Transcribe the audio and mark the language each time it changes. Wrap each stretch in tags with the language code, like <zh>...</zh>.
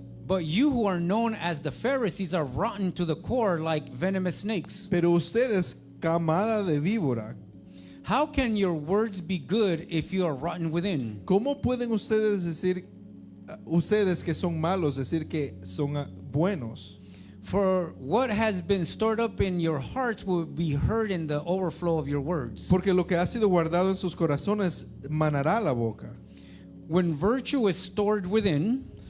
<en>But you who are known as the Pharisees are rotten to the core like venomous snakes.</en> <es>Pero ustedes, camada de víbora,</es> <en>How can your words be good if you are rotten within?</en> <es>¿cómo pueden ustedes decir, ustedes que son malos, decir que son buenos?</es> <en>For what has been stored up in your hearts will be heard in the overflow of your words.</en> <es>Porque lo que ha sido guardado en sus corazones manará la boca.</es> <en>When virtue is stored within,</en>